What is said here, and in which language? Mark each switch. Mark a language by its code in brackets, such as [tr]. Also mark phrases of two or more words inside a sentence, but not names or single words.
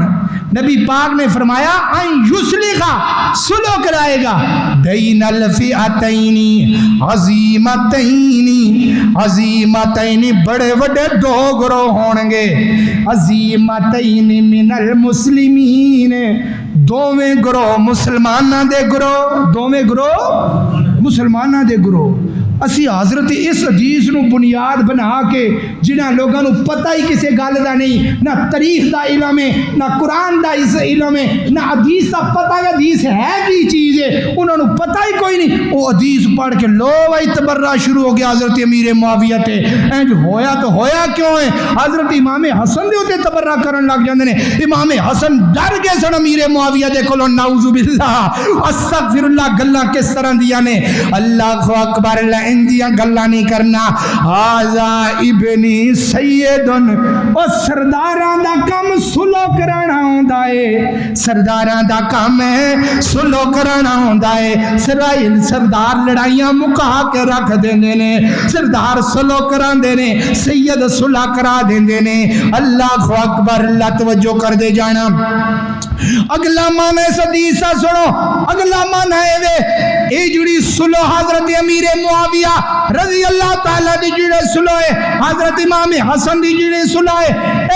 [ur] نبی پاک نے فرمایا [ar] أن يصلح, [ur] صلح کرائے گا [ar] بين الفئتين عظيمتين, [ur] अजीमतैनी بڑے بڑے دو گروہ ہوں گے. [ar] عظيمتين من المسلمين, [pa] دوویں گروہ مسلماناں دے گروہ, دوویں گروہ مسلماناں دے گروہ. اسی حضرت اس حدیث نو بنیاد بنا کے جنہاں لوگاں نو پتہ ہی کسی گل دا نہیں، نہ تاریخ دا علم ہے، نہ قرآن دا علم ہے، نہ حدیث دا پتہ ہے حدیث ہے کی چیز ہے، انہاں نو پتہ ہی کوئی نہیں، وہ حدیث پڑھ کے لو بھائی تبرہ شروع ہو گیا حضرت امیر معاویہ تے، اینج ہویا تو ہویا کیوں ہے؟ حضرت امام حسن دے ہوتے تبرہ کرن لگ جاندے نے، امام حسن ڈر گئے سن امیر معاویہ دے کولوں، [ar] نعوذ باللہ استغفر اللہ، [pa] گلاں کس طرح دیاں نے، [ar] اللہ اکبر، [pa] اللہ اندیاں گلاں نہیں کرنا، [ar] ھذا ابنی سیدن، [pa] او سرداراں دا کم سلو کرانا ہوندا ہے، سرداراں دا کم ہے سلو کرانا ہوندا ہے، سردار لڑائیاں مکا کے رکھ دیندے نے، سردار سلو کراندے نے، سید صلح کرا دیندے نے، [ar] اللہ اکبر، [pa] اللہ توجہ کر دے جانا۔ اگلا معنی اس حدیث کا سنو، اگلا معنی ہے اے جڑی صلح حضرت امیر معاویہ [ar] رضی اللہ تعالیٰ [pa] دی جڑے صلح ہے، حضرت امام حسن دی جڑے صلح ہے، اے